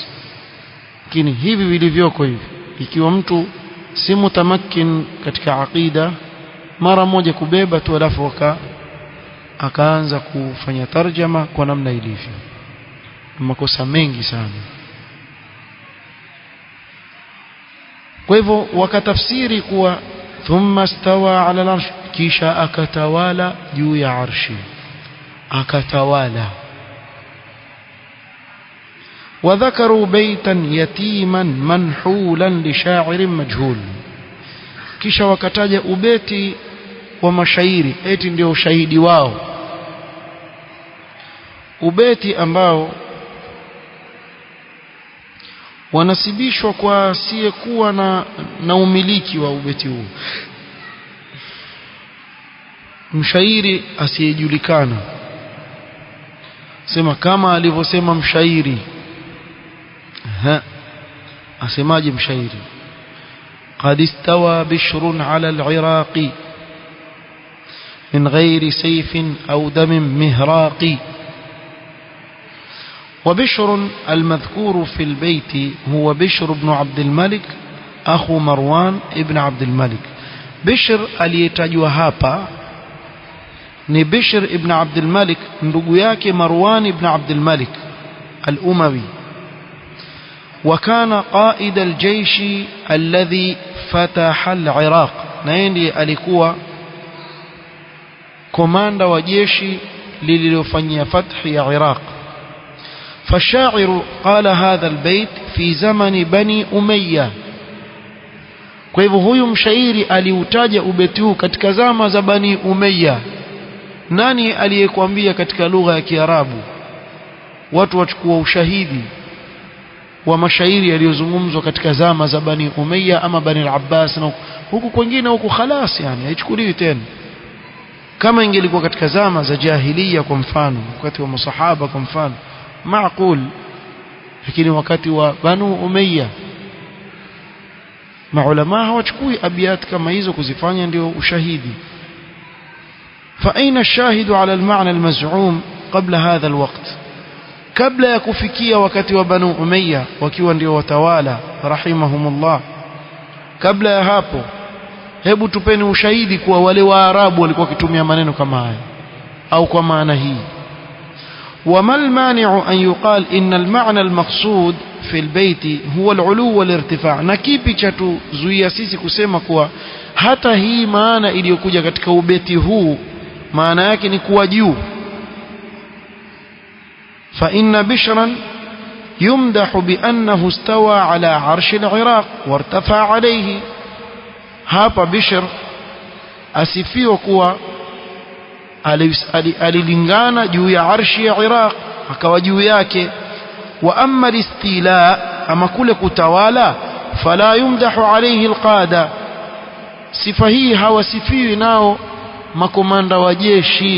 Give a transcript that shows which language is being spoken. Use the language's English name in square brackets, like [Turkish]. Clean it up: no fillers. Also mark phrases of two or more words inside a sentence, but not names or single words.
[Swahili] Lakini hivi vilivyoko hivi, ikiwa mtu si mutamakkin katika aqida, mara moja kubeba tu alafu akaanza kufanya tarjama kwa namna ilivyo, makosa mengi sana. Kwa hivyo wakatafsiri kuwa [Arabic] ثم استوى على العرش, [Swahili] kisha akatawala juu ya arshi, akatawala. [Arabic] وذكروا بيتا يتيما منحولا لشاعر مجهول, [Swahili] kisha wakataja ubeti wa mashairi eti ndio ushahidi wao, ubeti ambao wanasibishwa kwa asiyekuwa na umiliki wa ubeti huu, mshairi asiyejulikana. Sema kama alivyosema mshairi. asemaje mshairi? [Arabic] قد استوى بشر على العراق من غير سيف أو دم مهراق. وبشر المذكور في البيت هو بشر بن عبد الملك أخو مروان ابن عبد الملك. [Swahili] بشر aliyetajwa hapa ni Bishr ibn Abd al-Malik, ndugu yake Marwan ibn Abd al-Malik al-Umawi. [Arabic] وكان قائد الجيش الذي فتح العراق, [Swahili] na yeye ndiye alikuwa komanda wa jeshi lililofanyia fathi ya Iraq. [Arabic] فالشاعر قال هذا البيت في زمن بني أمية. [Swahili] kwa hivyo huyu mshairi aliutaja ubeti huu katika zama za Bani Umayya. Nani aliyekwambia katika lugha ya Kiarabu watu wachukua ushahidi wa mashairi yaliyozungumzwa katika zama za Bani Umayya ama Bani al-Abbas, na huku kwingine huku khalas, yani haichukuliwi tena. Kama ingelikuwa katika zama za jahiliya kwa mfano, wakati wa masahaba kwa mfano, maaqul, lakini wakati wa Banu Umayya maulama hawachukui abiyat kama hizo kuzifanya ndio ushahidi. [Arabic] فأين الشاهد على المعنى المزعوم قبل هذا الوقت؟ [Swahili] kabla ya kufikia wakati wa Banu Umayya wakiwa ndio watawala rahimahumullah, kabla ya hapo, hebu tupeni ushahidi kuwa wale Waarabu walikuwa wakitumia maneno kama haya au kwa maana hii. [Arabic] وما المانع أن يقال إن المعنى المقصود في البيت هو العلو والارتفاع؟ [Swahili] na kipi cha tuzuia sisi kusema kuwa hata hii maana iliyokuja katika ubeti huu maana yake ni kuwa juu. [Arabic] فإن بشرا يمدح بأنه استوى على عرش العراق وارتفع عليه. [Swahili] hapa Bishr asifiwa kuwa alilingana juu ya arshi ya Iraq akawa juu yake. [Arabic] وأما الاستيلاء, [Swahili] ama kule kutawala, [Arabic] فلا يمدح عليه القادة, [Swahili] sifa hii hawasifiwi nao makomanda wa jeshi.